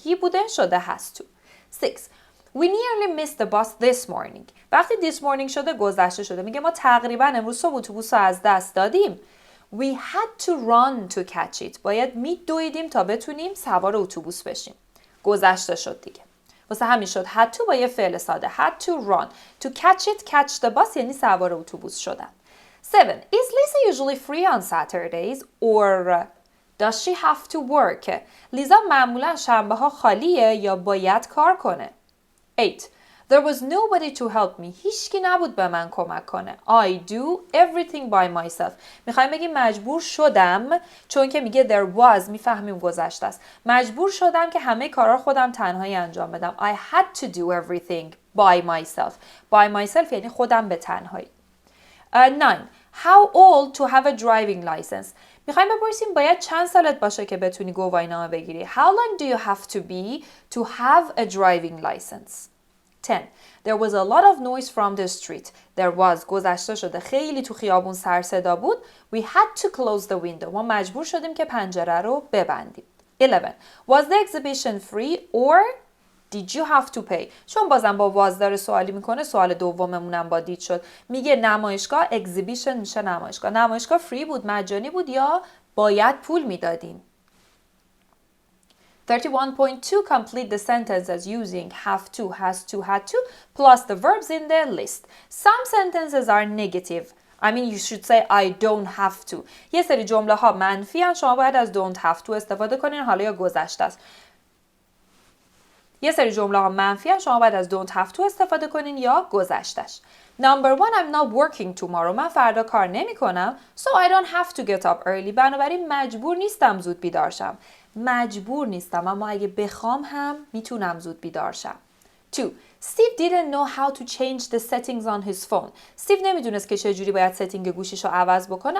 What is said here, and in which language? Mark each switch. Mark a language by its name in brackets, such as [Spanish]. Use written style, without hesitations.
[English] He [Persian] بوده شده [English] has to. 6. We nearly missed the bus this morning. [Persian] وقتی [English] this morning [Persian] شده گذشته شده. میگه ما تقریبا امروز صبح اتوبوس رو از دست دادیم. [English] We had to run to catch it. [Persian] باید میدویدیم تا بتونیم سوار اتوبوس بشیم. گذشته شد دیگه. واسه همین شد [English] had to [Persian] با یه فعل ساده. [English] Had to run. To catch it, catch the bus [Persian] یعنی سوار اتوبوس شدن. [English] 7. Is Lisa usually free on Saturdays or does she have to work? [Persian] لیزا معمولا شنبه ها خالیه یا باید کار کنه. 8. [English] There was nobody to help me. [Persian] هیچکی نبود به من کمک کنه. [English] I do everything by myself. [Persian] میخوایم بگیم مجبور شدم، چون که میگه [English] there was [Persian] میفهمیم گذشته است. مجبور شدم که همه کارا خودم تنهایی انجام بدم. [English] I had to do everything by myself. By myself [Persian] یعنی خودم به تنهایی. 9. [English] How old to have a driving license. [Persian] میخوایم بپرسیم باید چند سالت باشه که بتونی گواهینامه بگیری. [English] How long do you have to be to have a driving license? 10. There was a lot of noise from the street. There was [Persian] گذشته شده خیلی تو خیابون سر صدا بود. [English] We had to close the window. [Persian] ما مجبور شدیم که پنجره رو ببندیم. 11. [English] Was the exhibition free or did you have to pay? [Persian] چون بازم با was داره سوالی میکنه، سوال دوممونم با did شد. میگه نمایشگاه exhibition میشه نمایشگاه. نمایشگاه free بود، مجانی بود یا باید پول میدادیم. [English] 31.2 complete the sentences using have to, has to, had to, plus the verbs in the list. Some sentences are negative. I mean you should say I don't have to. [Persian] یه سری جمله ها منفی هن، شما باید از [English] don't have to [Persian] استفاده کنین، حالا یا گذشته است. یه سری جمله ها منفی هن، شما باید از [English] don't have to [Persian] استفاده کنین یا گذشتهش. [English] Number 1. I'm not working tomorrow. [Persian] من فردا کار نمی کنم. [English] So I don't have to get up early. [Persian] بنابراین مجبور نیستم زود بیدار شم. مجبور نیستم، اما اگه بخوام هم میتونم زود بیدار شم. 2. [English] Steve didn't know how to change the settings on his phone. [Persian] Steve نمیدونست که چجوری باید ستینگ گوشیش رو عوض بکنه.